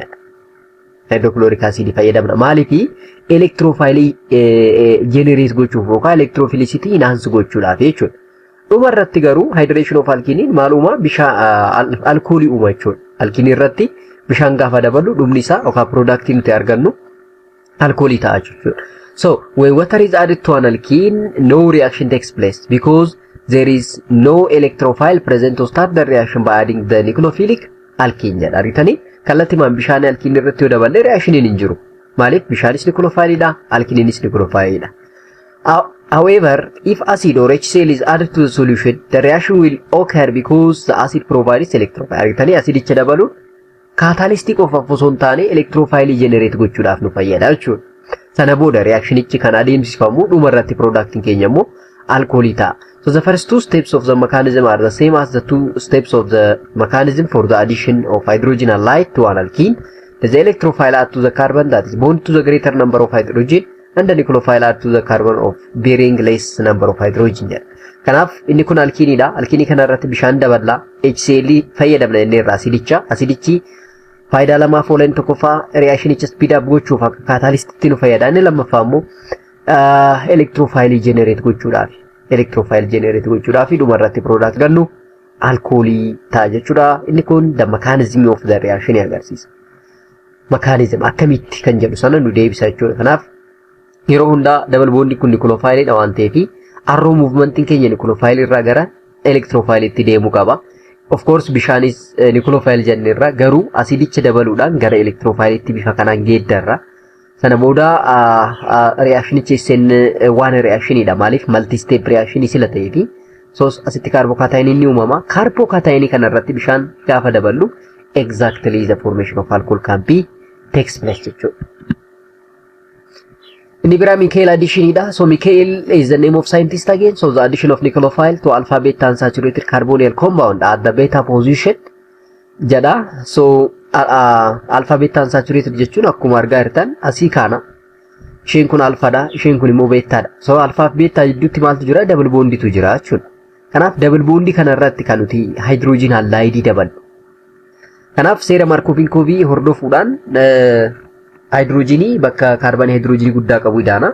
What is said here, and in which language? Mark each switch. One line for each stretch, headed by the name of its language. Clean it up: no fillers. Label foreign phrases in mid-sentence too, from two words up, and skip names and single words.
English: Hydrochloric acid
Oromo: fayyadamna. Maaliif
English: electrophile generate
Oromo: gochuuf yookaan
English: electrophilicity enhance
Oromo: gochuudhaaf jechuudha. Dhuma irratti garuu
English: hydration of alkene
Oromo: maaluma bishaan alkoolii uuma jechuudha. Alkene irratti bishaan gaafa dabalu dhumni isaa yookaan product nuti argannu alkoolii ta'a jechuudha.
English: So when water is added to an alkene, no reaction takes place because there is no electrophile present to start the reaction by adding the nucleophilic alkene jedha.
Oromo: Argitanii kallattimaan bishaan alkene irratti yoo daballe reactioniin hin jiru. Maaliif bishaanis nucleophile dha, alkiniinis nucleophile dha.
English: However, if acid or HCl is added to the solution, the reaction will occur because the acid provides electrophile.
Oromo: Argitanii asidicha dabaluun
English: catalytic of
Oromo: osoo hin taane
English: electrophile generate
Oromo: gochuudhaaf nu fayyada jechuudha. Sana booda reactionichi kan adeemsifamu dhuma irratti productiin keenya immoo alkoolii ta'a.
English: So the first two steps of the mechanism are the same as the two steps of the mechanism for the addition of hydrogen and light to an alkene. The electrophile add to the carbon that is bound to the greater number of hydrogen and the nucleophile add to the carbon of varying less number of hydrogen.
Oromo: Kanaaf inni kun alkiinidha. Alkiinii kana irratti bishaan daballa. HCl fayyadamna inni irraa asidichi faayidaa lamaaf oolan tokkoffaa
English: reaction speed up
Oromo: gochuuf akka catalyst nu fayyada. Inni lammaffaa immoo
English: electrophile generate
Oromo: gochuudhaaf.
English: Electrophile generate
Oromo: gochuudhaaf dhuma irratti product gannu alkoolii ta'a jechuudha. Inni kun
English: the mechanism of the reaction
Oromo: agarsiisa. Mechanism akkamitti kan jedhu sana nu deebisa jechuudha. Kanaaf yeroo hundaa
English: double bond
Oromo: kun nucleophile dha waan ta'eef
English: arrow movement
Oromo: keenya nucleophile irraa gara electrophile itti deemu qaba.
English: Of course
Oromo: bishaanis nucleophile jenne irraa garuu asidicha dabaluudhaan gara electrophile itti bifa kanaan geeddarra. Sana booda reactionichi
English: sen one reaction
Oromo: dha. Maaliif
English: multi step reaction
Oromo: sila ta'eef so asitti carbocation inni uumama. Carbocation kana irratti bishaan gaafa daballu
English: exactly the formation of alcohol can be takes place
Oromo: jechuudha. Inni biraa Michael addition dha.
English: So Michael is the name of scientist again. So the addition of nucleophile to alpha beta unsaturated carbonyl compound at the beta position jedha.
Oromo: So
English: alpha beta unsaturated
Oromo: jechuun akkuma argaa jirtan asii kana isheen kun alpha dha, isheen kun immoo beta dha. So alpha fi beta gidduutti maaltu jira?
English: Double bond
Oromo: tu jira jechuudha. Kanaaf
English: double bond
Oromo: kana irratti kan nuti
English: hydrogen halide
Oromo: daballu. Kanaaf seera Markov-Vinkovi hordofuudhaan hydrogenii bakka kaarboonii hydrogenii guddaa qabu idaana.